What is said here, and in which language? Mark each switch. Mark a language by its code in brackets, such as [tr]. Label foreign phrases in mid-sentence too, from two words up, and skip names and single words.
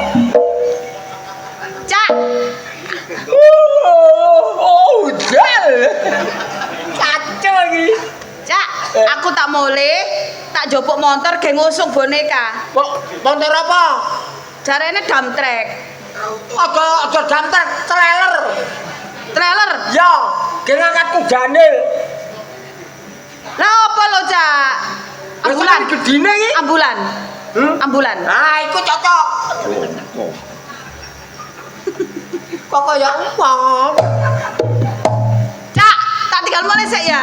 [jv] Cak, Udah. Kacau iki. Cak, aku tak mulai, tak jopok motor ge ngusung boneka. Kok motor apa? Jarene dump truck. Ada damter trailer. Trailer. Ya, ge ngangkat kudane. Lah apa lo, Cak? Ambulan. Gedine iki. Ambulan. Ambulan. Ah, iku cocok. Kok kaya umpong. Cak, tak tinggal mulai sik ya.